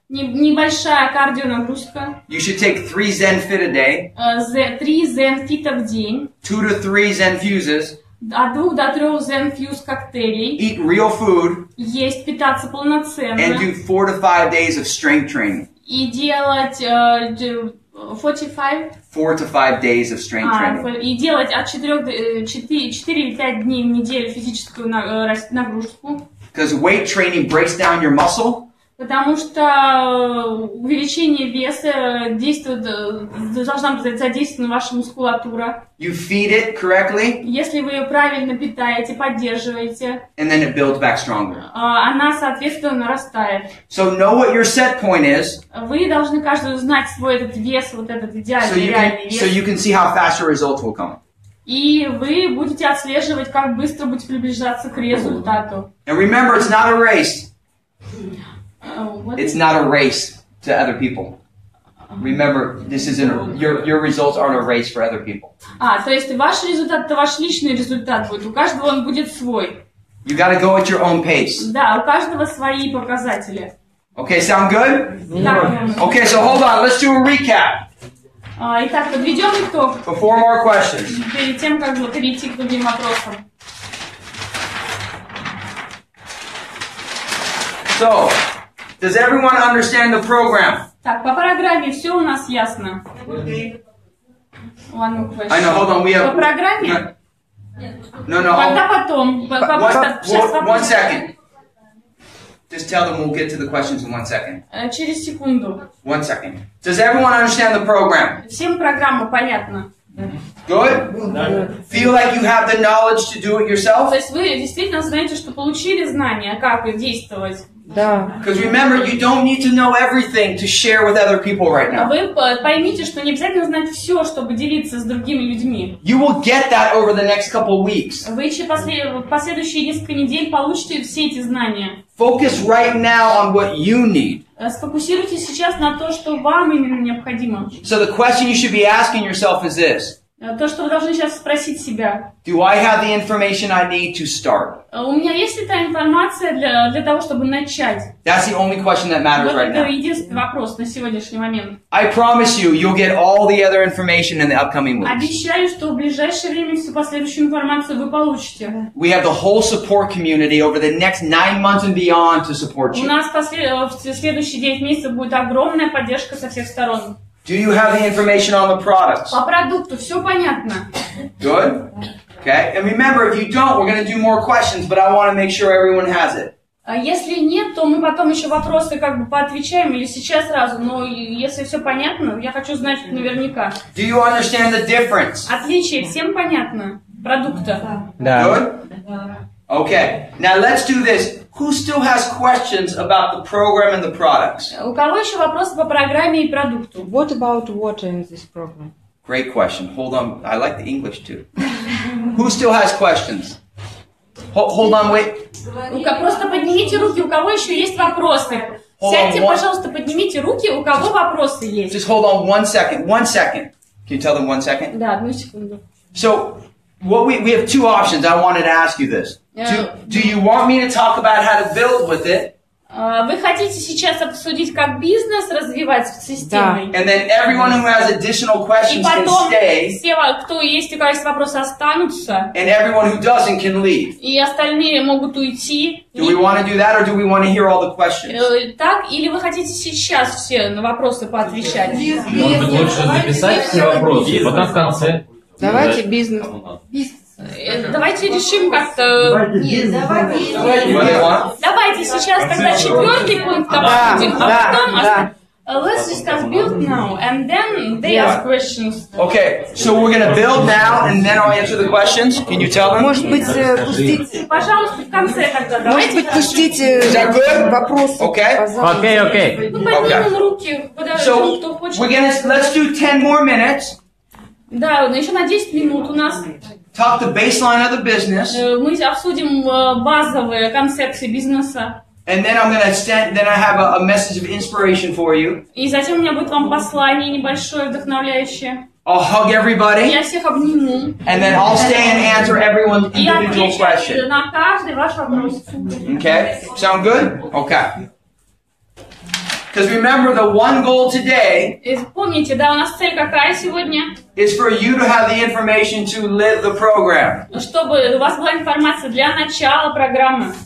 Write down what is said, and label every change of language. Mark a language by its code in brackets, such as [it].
[ru] небольшая кардионагрузка, [en] you should take 3 ZEN Fit a day, [ru] 3 ZEN фита в день, [en] 2 to 3 ZEN Fuses, [ru] от 2 до 3 ZEN Fuse коктейлей, [en] eat real food, [ru] есть, питаться полноценно, [en] and do 4 to 5 days of strength training. [ru] и делать 45, [en] 4 to 5 days of strength training. [ru] и делать от 4 или 5 дней в неделю физическую нагрузку. [en] Because weight training breaks down your muscle, [ru] Потому что увеличение веса должна задействована ваша мускулатура. [en] you feed it correctly, [ru] Если вы ее правильно питаете, поддерживаете, [en] and then it builds back stronger. [ru] она, соответственно, нарастает. [en] So know what your set point is, [ru] Вы должны каждый знать свой этот вес, вот этот идеальный, реальный [en] so you [ru] вес. [en] can see how fast your results will come. [ru] И вы будете отслеживать, как быстро будете приближаться к результату. [en] And remember, it's not a race. It's not a race to other people. Remember, this isn't your results aren't a race for other people. [ru] То есть ваш результат, это ваш личный результат будет. У каждого он будет свой. [en] You got to go at your own pace. [ru] Да, у каждого свои показатели. [en] Okay, sound good? [ru] Так, [en] Okay, so hold on. Let's do a recap [ru] итак, подведем итог [en] before more questions. [ru] перед тем, как перейти к другим вопросам. [en] So, does everyone understand the program? [ru] Так, по программе все у нас ясно. [en] One more question. I know. Hold on. We have. [ru] По программе? [en] No. [ru] Когда потом? [en] One second. Just tell them we'll get to the questions in 1 second. [ru] Через секунду. [en] 1 second. Does everyone understand the program? [ru] Всем программа понятна. [en] Good? Feel like you have the knowledge to do it yourself? [ru] То есть вы действительно знаете, что получили знания, как действовать Да. [en] Because remember, you don't need to know everything to share with other people right now. [ru] Вы поймите, что не обязательно знать все, чтобы делиться с другими людьми. [en] You will get that over the next couple weeks. [ru] Вы еще последующие несколько недель получите все эти знания. [en] Focus right now on what you need. [ru] Сфокусируйтесь сейчас на то, что вам именно необходимо. [en] So the question you should be asking yourself is this. [ru] То, что вы должны сейчас спросить себя. [en] Do I have the information I need to start? [ru] У меня есть ли та информация для того, чтобы начать? [en] That's the only question that matters right now. [ru] Это единственный вопрос на сегодняшний момент. [en] I promise you, you'll get all the other information in the upcoming weeks. [ru] Обещаю, что в ближайшее время всю последующую информацию вы получите. [en] We have the whole support community over the next 9 months and beyond to support you. [ru] У нас в следующие 9 месяцев будет огромная поддержка со всех сторон. [en] Do you have the information on the products? [ru] По продукту все понятно. [en] Good. Okay. And remember, if you don't, we're going to do more questions, but I want to make sure everyone has it. [ru] Если нет, то мы потом еще вопросы как бы поотвечаем или сейчас сразу. Но если все понятно, я хочу знать наверняка. [en] Do you understand the difference? [ru] Отличие всем понятно продукта. [en] Good. Okay. Now let's do this. Who still has questions about the program and the products? [ru] У кого еще вопросы по программе и продукту? [en] What about water in this program? Great question. Hold on. I like the English too. Who still has questions? Hold on, wait. [ru] Просто поднимите руки, у кого еще есть вопросы. Сядьте, пожалуйста, поднимите руки, у кого вопросы есть. [en] Just hold on 1 second. 1 second. Can you tell them 1 second? [ru] Да, одну секунду. [en] So, what we have two options. I wanted to ask you this. Do you want me to talk about how to build with it? [ru] Вы хотите сейчас обсудить, как бизнес развивать с системой? [en] And then everyone who has additional questions [ru] И [en] can [ru] потом [en] stay. [ru] все, кто есть, у кого есть вопросы, останутся. [en] And everyone who doesn't can leave. [ru] И остальные могут уйти. [en] Do we want to do that, or do we want to hear all the questions? [ru] Так, или вы хотите сейчас все на вопросы поотвечать? Может быть, лучше записать все вопросы, потом в конце. Давайте бизнес. Давайте решим как-то... Давайте сейчас тогда четвертый пункт обсудим, а потом... [en] Let's discuss build now, and then they ask questions. Okay, so we're gonna build now, and then I'll answer the questions. Can you tell them? [ru] Может быть, пустить... Пожалуйста, в конце тогда. Может быть, пустить вопросы. [en] Okay. [ru] Ну, поднимем руки, [en] So [ru] кто хочет. [en] let's do 10 more minutes. [ru] Да, еще на 10 минут у нас. [en] Talk the baseline of the business. [ru] Мы обсудим базовые концепции бизнеса. [en] And then then I have a message of inspiration for you. [ru] И затем у меня будет вам послание небольшое, вдохновляющее. [en] I'll hug everybody. [ru] Я всех обниму. [en] And then I'll stay and answer everyone's individual question. [ru] На каждый ваш вопрос. [en] Okay? Sound good? Okay. Because remember, the one goal today [ru] Помните, да, у нас цель какая сегодня? [en] is for you to have the information to live the program. [ru] Чтобы у вас была информация для начала программы.